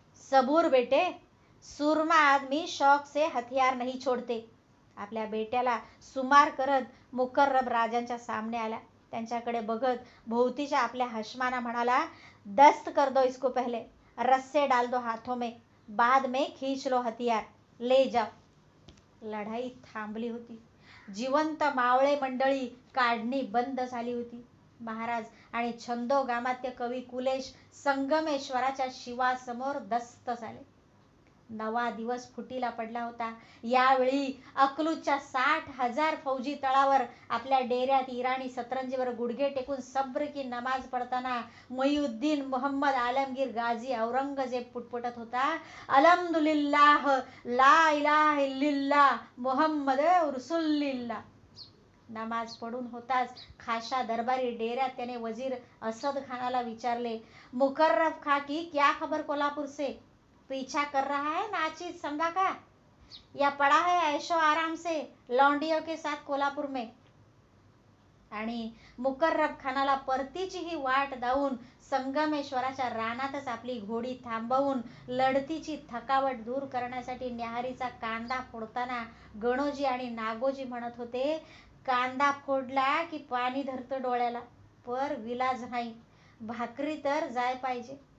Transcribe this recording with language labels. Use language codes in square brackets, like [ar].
[hi] सबूर बेटे, सुरमा आदमी शौक से हथियार नहीं छोड़ते. [mr] आपल्या बेट्याला सुमार करत मुकर्रब राजांच्या सामने आला. त्यांच्याकडे बघत भोवतीच्या आपल्या हशमाना म्हणाला, [hi] दस्त कर दो इसको पहले, रस्से डाल दो हाथों में, बाद में खींच लो हथियार, ले जाओ. [mr] लढाई थांबली होती. जिवंत मावळे मंडळी काढणी बंद झाली होती. महाराज आणि छंदोगामात्य कवी कुलेश संगमेश्वराच्या शिवासमोर दस्त झाले. नवा दिवस फुटीला पडला होता. यावेळी अकलूजच्या 60,000 फौजी तळावर आपल्या डेऱ्यात इराणी सतरंजीवर गुडघे टेकून सब्र की नमाज पडताना मुईउद्दीन मोहम्मद आलमगीर गाझी औरंगजेब पुटपुटत होता, [ar] अल्हम्दुलिल्लाह ला इलाहा इल्लल्लाह मुहम्मद रसूलुल्लाह. [mr] नमाज पडून होताच खाशा दरबारी डेऱ्यात त्याने वजीर असद खानाला विचारले, [hi] मुकर्रब खा की क्या खबर कोल्हापूर से, पीछा कर रहा है नाचीज संगा का, या पड़ा है ऐशो आराम से लौंडियों के साथ कोल्हापूर में. [mr] आणि मुकर्रब खानाला परतीची ही वाट दावून संगमेश्वराच्या रानातच आपली घोडी थांबवून लढतीची थकावट दूर करण्यासाठी न्याहारीचा कांदा फोडताना गणोजी आणि नागोजी म्हणत होते, कांदा फोडला की पाणी धरतं डोळ्याला, पर विलाज नाही, भाकरी तर जाय पाहिजे.